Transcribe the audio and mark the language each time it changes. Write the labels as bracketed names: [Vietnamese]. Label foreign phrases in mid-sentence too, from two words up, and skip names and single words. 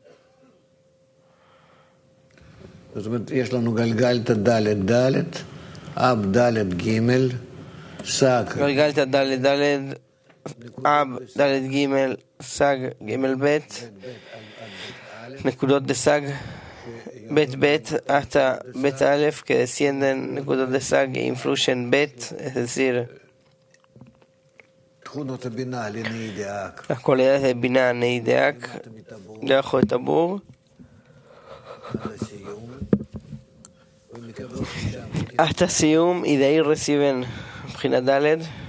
[Spanish] Galgalta Dalet Dalet Ab Dalet Gimel Sag Gimel Bet Nekudot de Sag Bet Bet hasta Bet Aleph, que descienden Nekudot de Sag e influyen Bet, es decir, las cualidades de Binah Neideak debajo de Tabur, hasta Sium, y de ahí reciben Brinat Dalet.